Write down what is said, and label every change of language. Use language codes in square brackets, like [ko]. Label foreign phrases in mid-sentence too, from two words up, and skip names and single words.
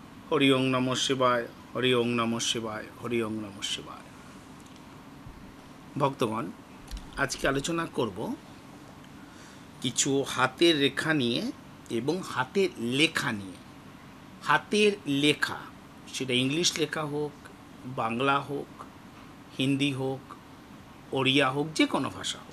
[sa] হরি ওং নমঃ শিবায়, হরি ওং নমঃ শিবায়, হরি ওং নমঃ শিবায়। [bn] ভক্তগণ, আজকে আলোচনা করব কিছু হাতের রেখা নিয়ে এবং হাতের লেখা নিয়ে। হাতের লেখা, সেটা ইংলিশ লেখা হোক, বাংলা হোক, হিন্দি হোক, ওড়িয়া হোক, যে কোনো ভাষা হোক।